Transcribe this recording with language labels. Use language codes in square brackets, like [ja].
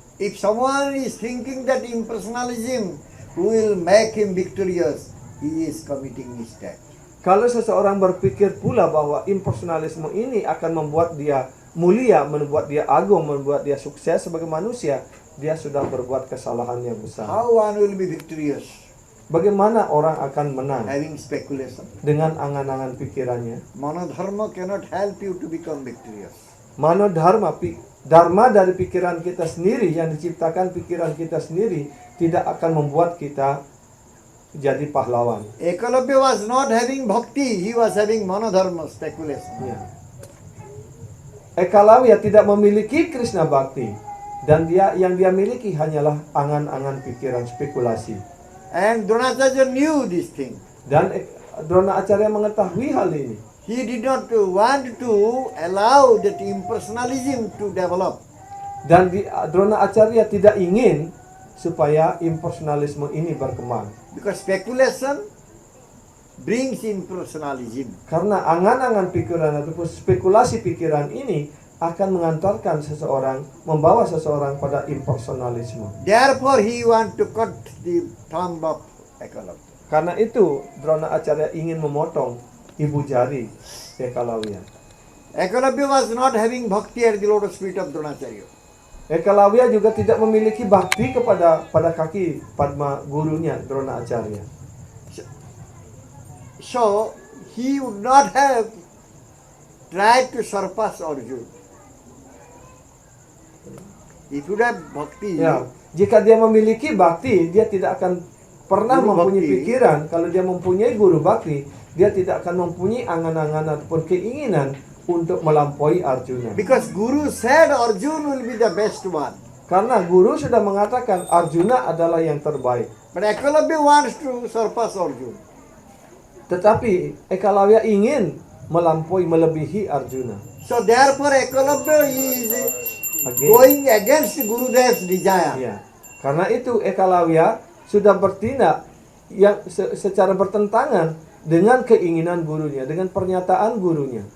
[en] If someone is thinking that impersonalism will make him victorious, he is committing mistake. [id] Kalau seseorang berpikir pula bahwa impersonalisme ini akan membuat dia mulia, membuat dia agung, membuat dia sukses sebagai manusia, dia sudah berbuat kesalahan yang besar. [en] How one will be victorious? [id] Bagaimana orang akan menang [en] Having speculation. [id] dengan angan-angan pikirannya? [en] Manodharma cannot help you to become victorious. [id] Manodharma, dharma dari pikiran kita sendiri, yang diciptakan pikiran kita sendiri, tidak akan membuat kita jadi pahlawan. [en] Ekalabya was not having bhakti, he was having manodharma, speculation. [id] Ya. Ekalavya tidak memiliki Krishna Bhakti, dan yang dia miliki hanyalah angan-angan pikiran spekulasi. [en] And Dronacharya knew this thing. [id] Dan Dronacharya mengetahui hal ini. [en] He did not want to allow that impersonalism to develop. [id] Dan Dronacharya tidak ingin supaya impersonalisme ini berkembang. [en] Because speculation brings in personalism. [id] Karena angan-angan pikiran ataupun spekulasi pikiran ini akan mengantarkan seseorang, membawa seseorang pada impersonalisme. [en] Therefore, he want to cut the thumb of Ekalavya. [id] Karena itu, Dronacharya ingin memotong ibu jari Ekalavya. [en] Ekalavya was not having bhakti at the lotus feet of Dronacharya. [id] Ekalavya juga tidak memiliki bakti pada kaki Padma gurunya Dronacharya. [en] So, he would not have tried to surpass Arjuna. If you have bhakti, [id] Ya, jika dia memiliki bakti, dia tidak akan pernah [en] Guru [id] mempunyai [en] bakti. [id] pikiran. Kalau dia mempunyai guru bakti, dia tidak akan mempunyai angan-angan ataupun keinginan untuk melampaui Arjuna. [en] because Guru said Arjuna will be the best one. [id] Karena guru sudah mengatakan Arjuna adalah yang terbaik. [en] But Ekalavya wants to surpass Arjuna. [id] Tetapi Ekalavya ingin melebihi Arjuna. [en] So therefore Ekalavya is Again. going against Gurudev's desire. [id] Ya. Karena itu Ekalavya sudah bertindak yang secara bertentangan dengan keinginan gurunya, dengan pernyataan gurunya.